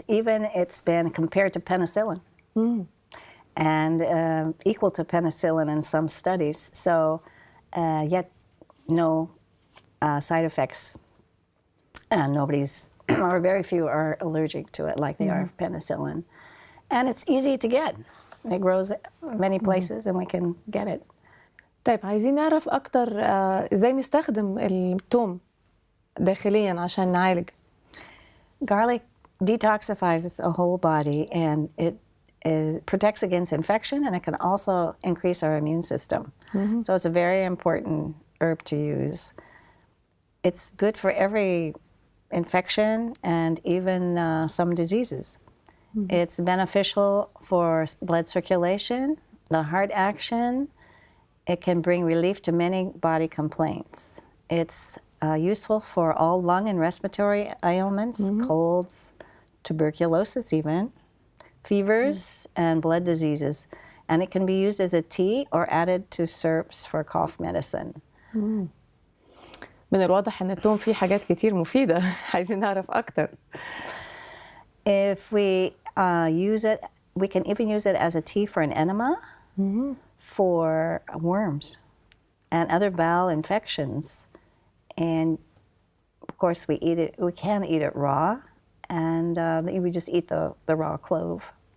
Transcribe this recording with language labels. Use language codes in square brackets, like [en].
[en] Even it's been compared to penicillin, and equal to penicillin in some studies. So, yet no side effects. Nobody's, or very few, are allergic to it like they are penicillin. And it's easy to get. It grows many places, and we can get it. [ar] طيب عايزين نعرف أكتر إزاي نستخدم الثوم داخليا عشان نعالج. [en] Garlic detoxifies the whole body, and it protects against infection, and it can also increase our immune system. So it's a very important herb to use. It's good for every infection and even some diseases. It's beneficial for blood circulation, the heart action. It can bring relief to many body complaints. It's useful for all lung and respiratory ailments, colds, tuberculosis even, fevers, and blood diseases. And it can be used as a tea or added to syrups for cough medicine. [ar] من الواضح إن الثوم فيه حاجات كتير مفيدة. عايزين نعرف أكتر. [en] If we use it, we can even use it as a tea for an enema. For worms and other bowel infections. And of course we can eat it raw, and we just eat the raw clove.